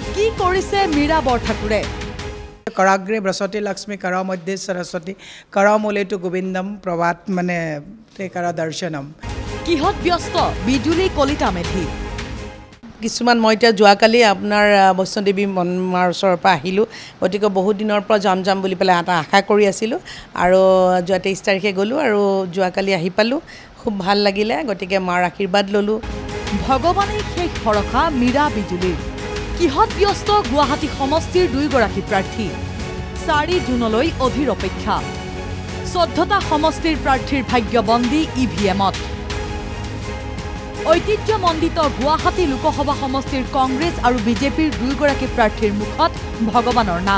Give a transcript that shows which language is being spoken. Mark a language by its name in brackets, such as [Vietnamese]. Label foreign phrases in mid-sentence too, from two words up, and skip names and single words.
[Assamese] কৰিছে মীৰা বৰঠাকুৰে [Sanskrit] कराग्रे बृहस्पति लक्ष्मी करा मध्ये सरस्वती करा मूलेतु गोविंदम प्रभात माने ते करा दर्शनम [Assamese] কিহত ব্যস্ত বিজুলী কলিতা মেধী কিছুমান মই এতিয়া যোৱাকালি আপোনাৰ বৈষ্ণদেৱী মাৰ ওচৰৰ পৰা আহিলোঁ গতিকে বহুত দিনৰ পৰা যাম বুলি পেলাই এটা আশা কৰি আছিলোঁ আৰু যোৱা 23 তাৰিখে গ'লোঁ আৰু যোৱাকালি আহি পালোঁ খুব ভাল লাগিলে গতিকে মাৰ আশীৰ্বাদ ল'লোঁ ভগৱানেই শেষ ভৰসা মীৰা বিজুলীৰ কিহত ব্যস্ত গুৱাহাটী সমষ্টিৰ দুইগৰাকী প্ৰাৰ্থী 4 জুনলৈ অধীৰ অপেক্ষা 14টা সমষ্টিৰ প্ৰাৰ্থীৰ ভাগ্যবন্দী ইভিএমত ঐতিহ্যমণ্ডিত গুৱাহাটী লোকসভা সমষ্টিৰ কংগ্ৰেছ আৰু বিজেপিৰ দুইগৰাকী প্ৰাৰ্থীৰ মুখত ভগৱানৰ নাম